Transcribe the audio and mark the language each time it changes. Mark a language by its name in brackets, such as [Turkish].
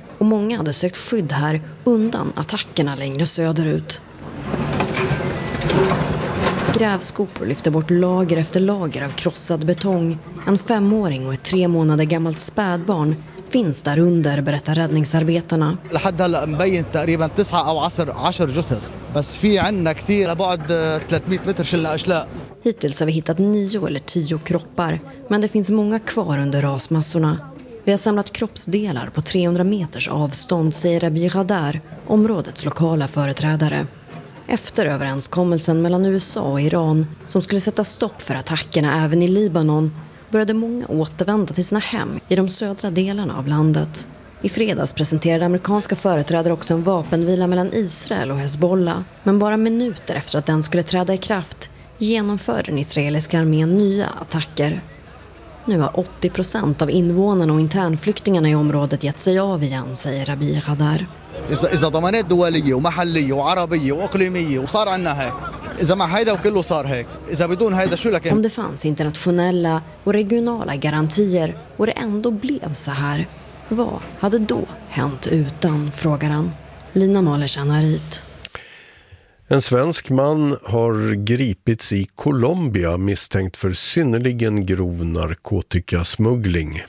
[Swedish] och många hade sökt skydd här undan attackerna längre söderut. Grävskopor lyfte bort lager efter lager av krossad betong. En femåring och ett 3 månader gammalt spädbarn finns där under, berättar räddningsarbetarna. [Arabic] لحد هلا مبين تقريبا 9 او 10 جثث بس في عندنا كثير بعد 300 متر شلنا اشلاء. [Swedish] Hittills har vi hittat 9 eller 10 kroppar, men det finns många kvar under rasmassorna. Vi har samlat kroppsdelar på 300 meters avstånd, säger Rabi Radar, områdets lokala företrädare. Efter överenskommelsen mellan USA och Iran, som skulle sätta stopp för attackerna även i Libanon, började många återvända till sina hem i de södra delarna av landet. I fredags presenterade amerikanska företrädare också en vapenvila mellan Israel och Hezbollah, men bara minuter efter att den skulle träda i kraft genomför den israeliska armén nya attacker. Nu har 80% av invånarna och internflyktingarna i området gett sig av igen, säger Rabi Radar. [Arabic] إذا ضمانات دولية ومحلية وعربية وإقليمية وصار عنا هيك إذا ما هيدا وكله صار هيك إذا بدون هيدا شو لك؟ [Swedish] Om det fanns internationella och regionala garantier och det ändå blev så här, vad hade då hänt utan, frågar han. Lina Mahler känner hit. En svensk man har gripits i Colombia misstänkt för synnerligen grov narkotikasmuggling.